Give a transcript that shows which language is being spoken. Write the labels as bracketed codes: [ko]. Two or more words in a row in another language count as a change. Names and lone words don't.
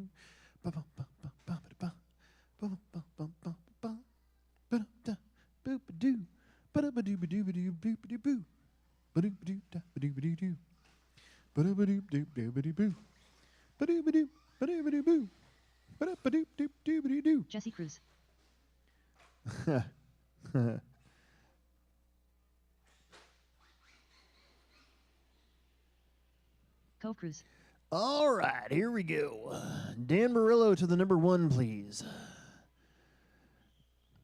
[en] Ba ba ba ba ba ba ba ba ba ba ba ba da boop ba doo, ba da ba doo, ba doo, ba doo, boop ba doo, boo, ba doo, ba doo, da ba doo, ba doo, doo, ba doo, ba doo, doo, doo, ba doo, boo, ba doo, ba doo, ba doo, ba doo, boo, ba da ba doo, doo, doo, ba doo, doo. Jesse Cruz. Cove Cruz. All right, here we go. Dan Murillo to the number 1, please.